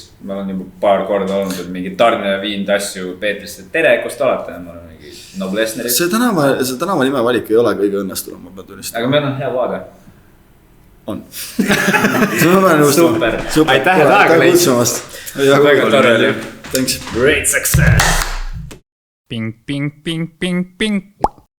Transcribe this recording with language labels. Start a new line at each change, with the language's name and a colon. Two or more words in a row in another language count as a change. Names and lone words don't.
Estonian: Ma olen juba paar korda olnud, et mingi Tarne viinud asju Peetrisse. Tere, kus te olete? Ma olen mingi Noblessneris. See tänava nime valik ei ole kõige õnnestunum, ma pean tunnistama. Aga meil on hea vaade. On. Super. Aitäh, et aega leidsid. Väga tore oli.
English: Thanks. Great success. Ping, ping, ping, ping, ping.